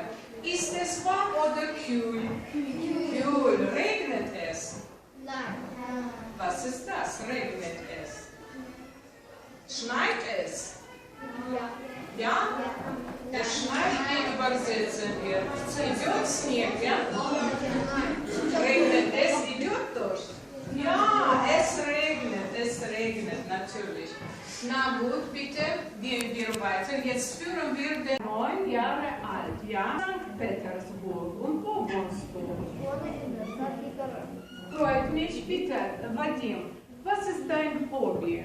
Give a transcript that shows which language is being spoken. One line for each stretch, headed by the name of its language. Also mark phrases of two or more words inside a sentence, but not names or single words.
German: Ist es warm oder kühl? Kühl. Regnet es? Nein. Was ist das? Regnet es? Schneit es? Ja. Ja? Es schneit, wie übersetzen wir?
Russian: Идет снег,
German: ja? Regnet es,
Russian: идет дождь?
German: Ja, es regnet natürlich. Na gut, bitte gehen wir weiter. Jetzt führen wir den 9 Jahre alt, ja? St. Petersburg. Und wo wohnst du? Freut mich, bitte, Vadim. Was ist dein Hobby?